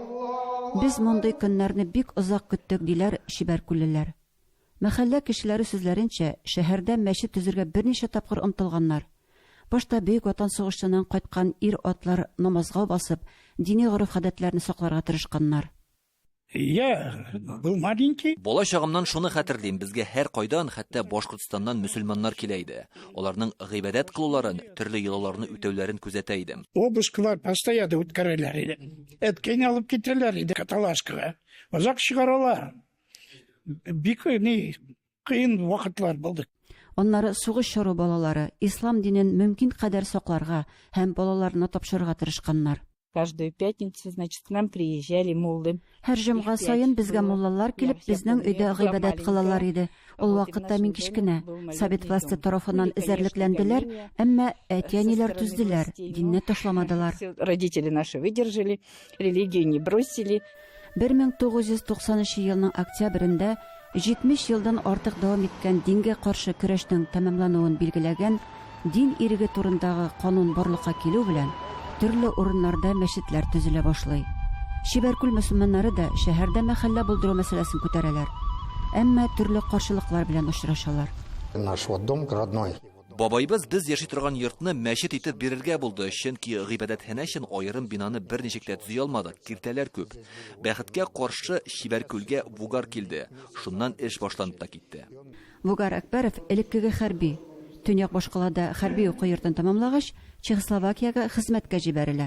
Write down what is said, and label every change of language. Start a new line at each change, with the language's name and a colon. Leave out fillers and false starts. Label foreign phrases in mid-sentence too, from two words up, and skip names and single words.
Tatar: Без мондый көннәрне бик озак көттек диләр Шибәркүллеләр. Мәхәллә кешеләре сүзләренчә, шәһәрдә мәчет төзергә берничә тапкыр омтылганнар. Башта Бөек Ватан сугышыннан кайткан ир-атлар намазга басып, дини гореф-гадәтләрне сакларга тырышканнар.
Russian: Был маленький.
Tatar: Бала чагымнан шуны хәтерлим, безгә һәр кайдан, хәтта Башкортстаннан мөселманнар килә иде. Аларның гыйбадәт кылуларын, төрле йолаларны үтәүләрен күзәтә идем. Обыскалар постоянно үткәрәләр иде. Әткәне алып китәләр иде каталашкага. Озак чыгаралар. Бик кыен вакытлар булды. Аннары сугыш чоры балалары ислам динен мөмкин кадәр сакларга һәм балаларны тапшырырга тырышканнар.
Russian: Каждую пятницу, значит, к нам приезжали муллы.
Tatar: Һәр җомга сайын безгә муллалар килеп, безнең өйдә гыйбадәт кылалар иде. Ул вакытта мин кичкенә. Совет власты тарафыннан эзәрлекләнделәр, әмма әтиәниләр түзделәр, динне ташламадылар.
Russian: Родители наши выдержали, религию не бросили.
Tatar: 1990 елның октябрендә 70 елдан артык дәвам иткән дингә каршы көрәшнең тәмамлануын билгеләгән дин иреге турындагы канун барлыкка килү белән төрле урыннарда мәчетләр төзелә башлый. Шибәркүл мөселманнары да шәһәрдә мәхәллә булдыру мәсьәләсен күтәрәләр. Әмма төрле каршылыклар белән очрашалар.
Russian: Наш дом родной.
Tatar: Бабайбыз без яши торган йортны мәчет итеп бирергә булды, чөнки гыйбадәтханә өчен аерым бинаны берничек тә төзи алмадык, киртәләр күп. Бәхеткә каршы Шибәркүлгә Вугар килде. Шуннан эш башланып та китте. Вугар Әкбәров элеккеге хәрби. Төньяк башкалада хәрби уку йортын тәмамлагач, Чехословакиягә хезмәткә җибәрелә.